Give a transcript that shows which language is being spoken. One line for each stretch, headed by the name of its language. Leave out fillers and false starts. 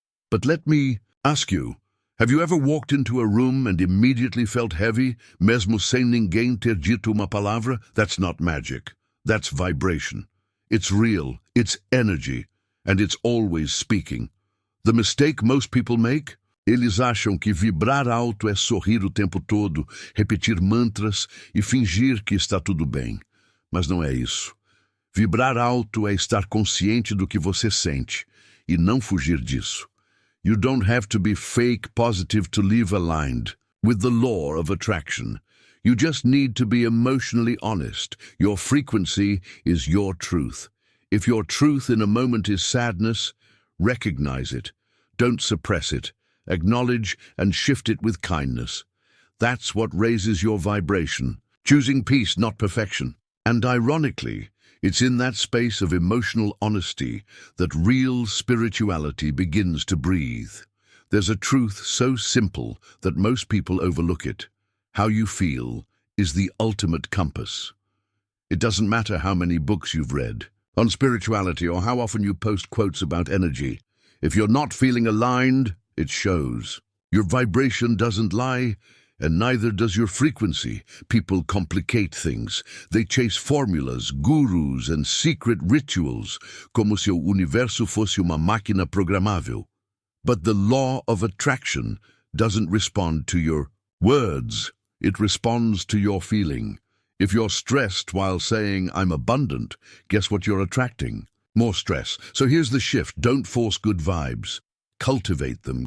English: But let me ask you, have you ever walked into a room and immediately felt heavy,
Portuguese: mesmo sem ninguém ter dito uma palavra?
English: That's not magic. That's vibration. It's real, it's energy, and it's always speaking. The mistake most people make?
Portuguese: Eles acham que vibrar alto é sorrir o tempo todo, repetir mantras e fingir que está tudo bem. Mas não é isso. Vibrar alto é estar consciente do que você sente e não fugir disso.
English: You don't have to be fake positive to live aligned with the law of attraction. You just need to be emotionally honest. Your frequency is your truth. If your truth in a moment is sadness, recognize it. Don't suppress it. Acknowledge and shift it with kindness. That's what raises your vibration. Choosing peace, not perfection. And ironically, it's in that space of emotional honesty that real spirituality begins to breathe. There's a truth so simple that most people overlook it. How you feel is the ultimate compass. It doesn't matter how many books you've read on spirituality or how often you post quotes about energy. If you're not feeling aligned, it shows. Your vibration doesn't lie, and neither does your frequency. People complicate things. They chase formulas, gurus, and secret rituals,
Portuguese: como se o universo fosse uma máquina programável.
English: But the law of attraction doesn't respond to your words. It responds to your feeling. If you're stressed while saying, "I'm abundant," guess what you're attracting? More stress. So here's the shift. Don't force good vibes. Cultivate them.